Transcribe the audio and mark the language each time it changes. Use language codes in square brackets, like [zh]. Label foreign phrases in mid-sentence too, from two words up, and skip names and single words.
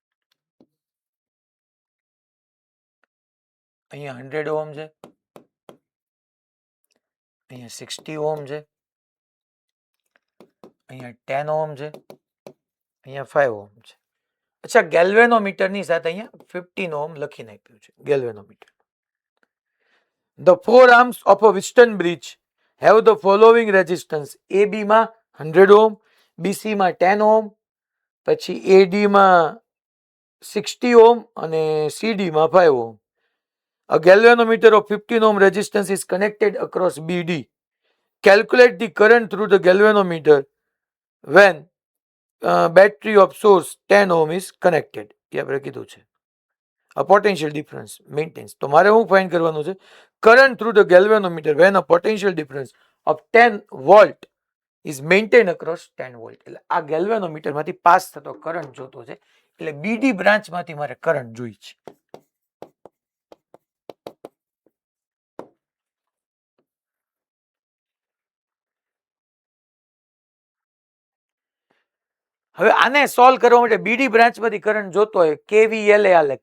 [gu] અહીંયા 100 ઓહમ છે, અહીંયા 60 ઓહમ છે, અહીંયા 10 ઓહમ છે, અહીંયા 5 ઓહમ છે. અચ્છા, ગેલ્વેનોમીટરની સાથે અહીંયા 15 ઓહમ લખીને આપ્યું છે ગેલ્વેનોમીટર. [en] The four arms of a Wheatstone bridge have the following resistance: [gu] AB માં 100 ઓહમ, BC માં 10 ઓહમ, પછી AD માં 60 ઓહમ અને CD માં 5 ઓહમ. [en] A galvanometer of 15 ohm resistance is connected across BD. Calculate the current through the galvanometer when battery of source 10 ohm is connected. [gu] એ આપણે કીધું છે. [en] A potential difference maintains. [gu] તો મારે શું ફાઇન્ડ કરવાનું છે? [en] Current through the galvanometer when a potential difference of 10 volt is maintained across 10 volt. [gu] એટલે આ ગેલ્વેનોમીટર માંથી પાસ થતો કરંટ જોતો છે, એટલે [en] BD branch [gu] માંથી મારે કરંટ જોઈ છે. હવે આને સોલ્વ કરવા માટે [en] BD branch [gu] માંથી કરંટ જોતો હોય, કેવીએલ એ હાલે.